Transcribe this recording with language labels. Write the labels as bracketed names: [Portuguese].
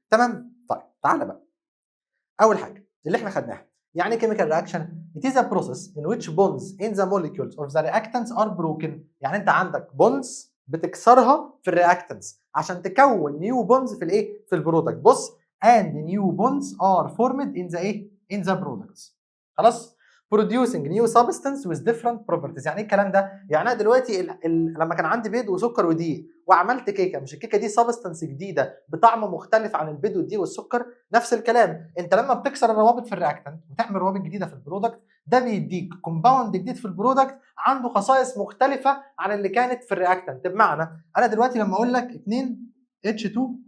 [Arabic] تمام؟ طيب تعالى بقى اول حاجه اللي احنا خدناها، يعني [English] chemical reaction it is a process in which bonds in the molecules of the reactants are broken. [Arabic] يعني انت عندك bonds بتكسرها في الرياكتنس عشان تكون [English] new bonds [Arabic] في الايه؟ في البرودكت. بص [English] and new bonds are formed in the [Arabic] ايه؟ [English] in the products. [Arabic] خلاص. [English] producing new substance with different properties. [Arabic] يعني ايه الكلام ده؟ يعني انا دلوقتي لما كان عندي بيض وسكر ودقيق وعملت كيكه، مش الكيكه دي سبستنس جديده بطعم مختلف عن البيض والدقيق والسكر؟ نفس الكلام، انت لما بتكسر الروابط في الرياكتنت وتعمل روابط جديده في البرودكت، ده بيديك كومباوند جديد في البرودكت عنده خصائص مختلفه عن اللي كانت في الرياكتنت. بمعنى انا دلوقتي لما اقول لك 2 H2